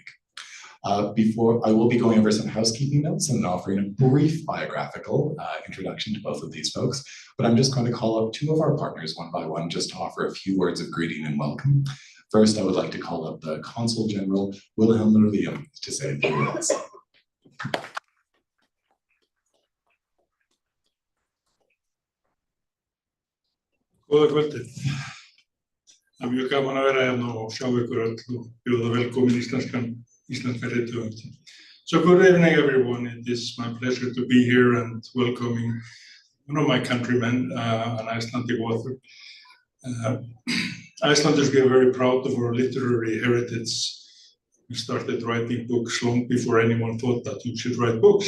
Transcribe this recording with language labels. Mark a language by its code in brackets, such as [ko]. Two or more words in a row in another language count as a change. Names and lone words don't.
[en] Before I will be going over some housekeeping notes and offering a brief biographical introduction to both of these folks, but I'm just going to call up two of our partners one by one just to offer a few words of greeting and welcome. First, I would like to call up the Consul General, Wilhelm to say a few words. [is] Góða kvöldið. Það er mjög gaman að vera hérna og sjá ykkur öll og bjóða velkomin íslenskan rithöfund. [en] So good evening, everyone. It is my pleasure to be here and welcoming one of my countrymen, an Icelandic author. Icelanders, we are very proud of our literary heritage. We started writing books long before anyone thought that you should write books.